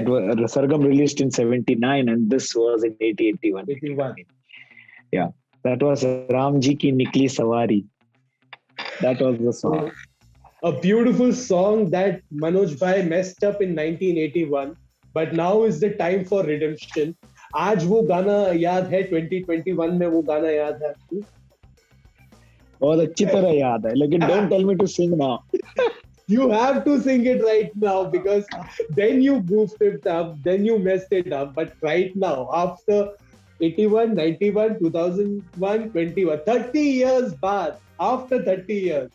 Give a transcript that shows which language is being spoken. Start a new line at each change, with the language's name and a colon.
English: That was Sargam released in 79, and this was in 81. Yeah, that was Ram Ji Ki Nikli Sawari. That was the song. A beautiful song that Manoj Bhai messed up in 1981, but now is the time for redemption.
Hindi: आज वो गाना याद है, 2021 में वो गाना याद है आपको? बहुत अच्छी तरह याद है, लेकिन don't tell me to sing now.
English: You have to sing it right now, because then you goofed it up, then you messed it up. But right now, after 81, 91, 2001, 21, 30 years baad, after 30 years.